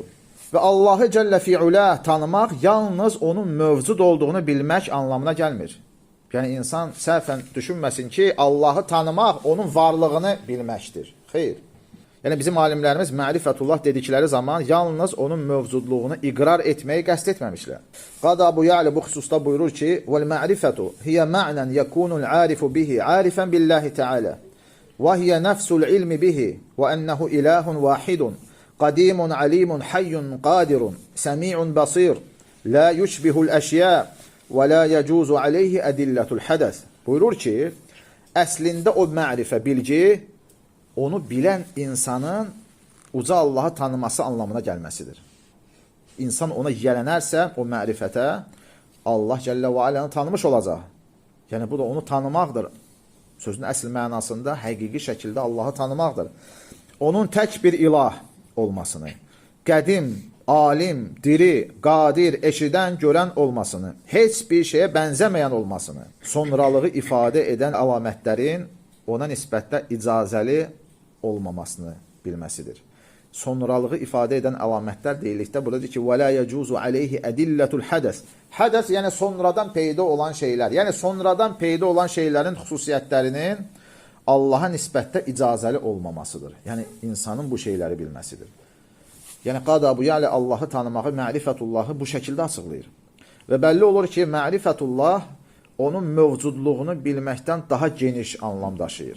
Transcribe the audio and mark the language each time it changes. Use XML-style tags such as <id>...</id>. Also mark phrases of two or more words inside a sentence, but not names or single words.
<az>Və Allahı Cəllə fi'ulə tanımaq yalnız onun mövcud olduğunu bilmək anlamına gəlmir. Yəni, insan səhvən düşünməsin ki, Allahı tanımaq onun varlığını bilməkdir. Xeyr. Yəni, bizim alimlərimiz mərifətullah dedikləri zaman yalnız onun mövcudluğunu iqrar etməyi qəsd etməmişlər. Qada Abu Ya'li bu xüsusda buyurur ki,</az> <ar>وَالْمَعْرِفَةُ هِيَ مَعْنًا يَكُونُ الْعَارِفُ بِهِ عَارِفًا بِاللّٰهِ تَعَالَى وَهِيَ نَفْسُ الْعِلْمِ بِهِ وَأَنَّهُ إِلَٰهٌ وَاحِدٌ قديم عليم حي قادر سميع بصير لا يشبه الأشياء ولا يجوز عليه أدلة الحدث.</ar> <az>Buyurur ki, əslində o mərifə, bilgi, onu bilən insanın uca Allahı tanıması anlamına gəlməsidir. İnsan ona yiyələnərsə, o mərifətə Allah Cəllə və Aləni tanımış olacaq. Yəni, bu da onu tanımaqdır. Sözün əsl mənasında həqiqi şəkildə Allahı tanımaqdır. Onun tək bir ilah olmasını, qədim, alim, diri, qadir, eşidən, görən olmasını, heç bir şeyə bənzəməyən olmasını, sonralığı ifadə edən əlamətlərin ona nisbətdə icazəli olmamasını bilməsidir. Sonralığı ifadə edən əlamətlər deyildikdə burada deyir ki,</az> <ar>وَلَا يَجُوزُ عَلَيْهِ أَدِلَّةُ الْحَدَثِ</ar> <az>Hədəs, yəni sonradan peyda olan şeylər, yəni sonradan peyda olan şeylərin xüsusiyyətlərinin Allaha nisbətdə icazəli olmamasıdır. Yəni, insanın bu şeyləri bilməsidir. Yəni, qadabu, yəni Allahı tanımağı, mərifətullahı bu şəkildə açıqlayır. Və bəlli olur ki, mərifətullah onun mövcudluğunu bilməkdən daha geniş anlam daşıyır.</az>